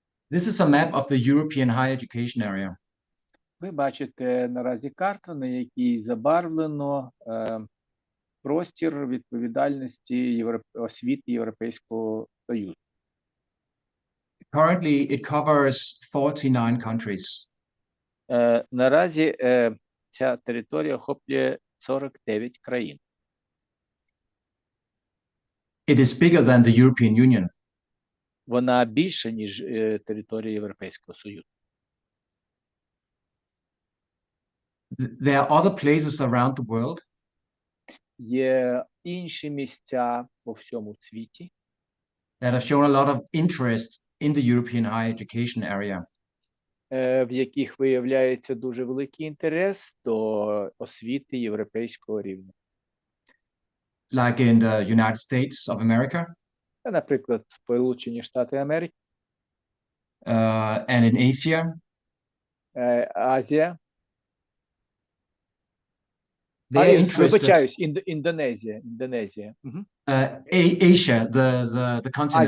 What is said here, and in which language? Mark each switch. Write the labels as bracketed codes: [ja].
[en] This is a map of the European higher education area. [uk] Ви бачите наразі карту, на якій забарвлено простір відповідальності освіти Європейського Союзу. [en] Currently, it covers 49 countries. [uk] Наразі ця територія охоплює 49 країн. [en] It is bigger than the European Union. [uk] Вона більша, ніж територія Європейського Союзу. [en] There are other places around the world [uk] Є інші місця по всьому світі, [en] that have shown a lot of interest in the European higher education area. [uk] В яких виявляється дуже великий інтерес до освіти європейського рівня. [en] Like in the United States of America, [uk] Наприклад, Сполучені Штати Америки, [en] and in Asia. [uk] Азія. [en] They're interested. [uk] Вибачаюсь, Індонезія. [en] Asia, the continent